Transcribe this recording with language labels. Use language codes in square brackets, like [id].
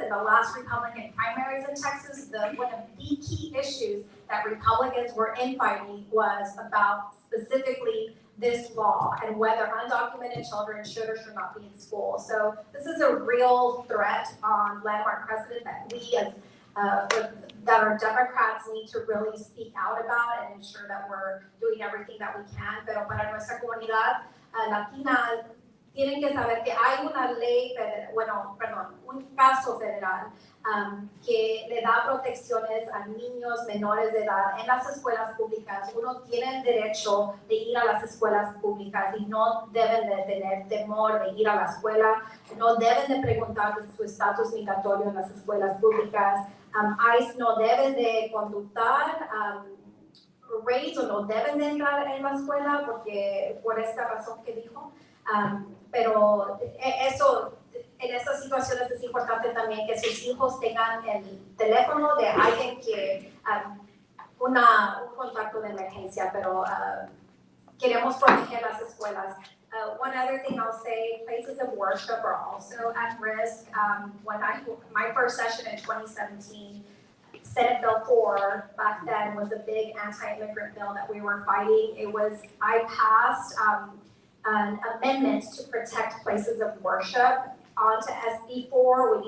[en] In the last Republican primaries in Texas, one of the key issues that Republicans were infighting was about specifically this law and whether undocumented children should or should not be in school. So this is a real threat on landmark precedent that we as that our Democrats need to really speak out about and ensure that we're doing everything that we can. [es] Pero para nuestra comunidad latina, tienen que saber que hay una ley federal, un caso federal que le da protecciones a niños menores de edad en las escuelas públicas. Uno tiene el derecho de ir a las escuelas públicas y no deben de tener temor de ir a la escuela, no deben de preguntar de su estatus migratorio en las escuelas públicas. ICE no debe de conductar raids o no deben de entrar en la escuela porque por esta razón que dijo. Pero eso, en estas situaciones es importante también que sus hijos tengan el teléfono de alguien que, un contacto de emergencia, pero queremos proteger las escuelas. [en] One other thing I'll say, places of worship are also at risk. My first session in 2017, Senate Bill 4 back then was a big anti-immigrant bill that we were fighting. I passed an amendment to protect places of worship onto SB 4.